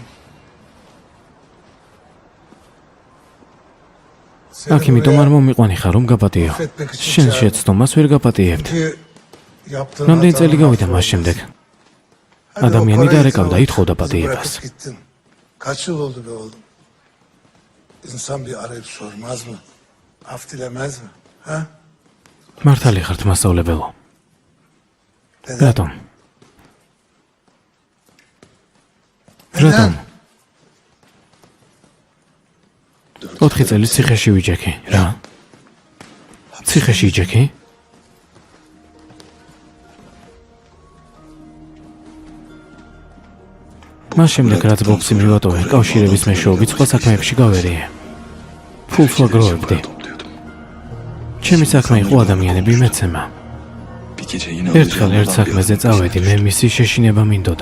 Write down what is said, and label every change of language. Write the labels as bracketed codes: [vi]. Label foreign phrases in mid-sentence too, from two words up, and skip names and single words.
[tr] hadi. bir gelsene bakayım. [ka] აქ იმიტომ არ მომიყვანი ხარ რომ გაპატიო. შენ შეცდომას ვერ გაპატიებთ. რამდენი წელი გავიდა მას შემდეგ? Ადამიანი დარეკავდა ითხოვდა პატიებას. [tr] Kaç yıl oldu be oğlum? İnsan bir arayıp sormaz mı? Af dilemez mi? Ha? [ka] მართალი ხართ მასწავლებელო. რატომ? რატომ? 4 წელი ციხეში ვიჯექი, რა? ციხეში იჯექი? მას შემდეგ რაც ბოქსი მივატოვე, კავშირების მეშვეობით სხვა საქმეებში გავერიე. ფულს ვაგროვებდი. ჩემი საქმე იყო ადამიანები მეცემა. [tr] Bir gece yine [ka] ერთხელ ერთ საქმეზე წავედი, მე მისი შეშინება მინდოდა.